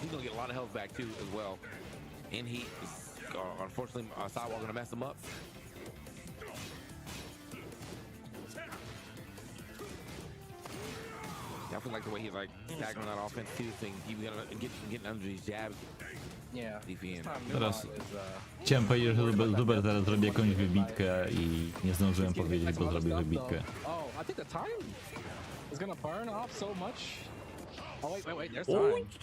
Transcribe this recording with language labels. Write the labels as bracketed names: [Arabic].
[English] He's gonna get a lot of health back too as well. In heat, unfortunately, Sidewalk gonna mess him up. I feel like the way he's like tackling that offense too, thing he's gonna getting under these jabs. Yeah. [Polish] Teraz chciałem powiedzieć, że Zubair teraz zrobi jakąś wybitkę i nie zdążyłem powiedzieć, bo zrobił wybitkę. [English] Oh, I think the time is gonna burn off so much. Oh wait, there's time.